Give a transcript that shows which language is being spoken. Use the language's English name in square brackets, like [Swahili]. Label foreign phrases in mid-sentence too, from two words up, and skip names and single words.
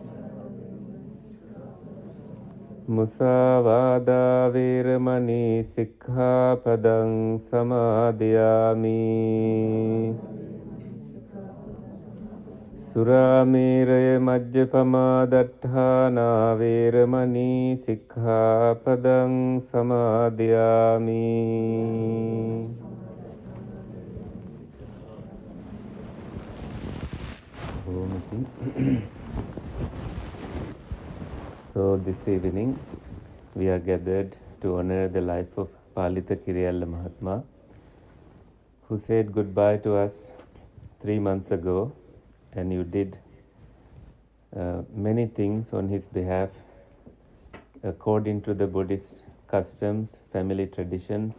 [Pali] Musāvādā vīramani sikkhapadang samādhiyāmi. Surāmēraya majjapamādatthānā vīramani sikkhapadang samādhiyāmi. [English] So this evening we are gathered to honor the life of Palitha Kiriella Mahatma, who said goodbye to us 3 months ago, and you did many things on his behalf according to the Buddhist customs, family traditions.